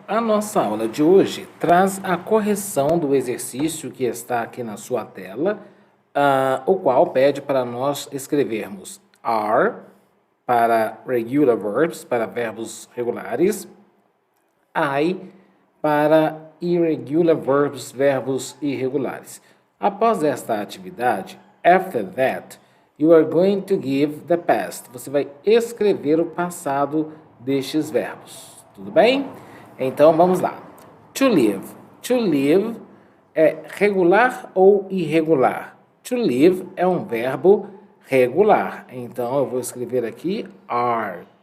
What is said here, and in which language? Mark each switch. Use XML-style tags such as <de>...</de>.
<pt>A nossa aula de hoje traz a correção do exercício que está aqui na sua tela, o qual pede para nós escrevermos are para</pt> <en>regular verbs,</en> <pt>para verbos regulares, I para</pt> <en>irregular verbs,</en> <pt>verbos irregulares. Após esta atividade,</pt> <en>after that, you are going to give the past.</en> <pt>Você vai escrever o passado destes verbos. Tudo bem? Então vamos lá. To live. To live é regular ou irregular? To live é um verbo regular. Então eu vou escrever aqui are.</pt>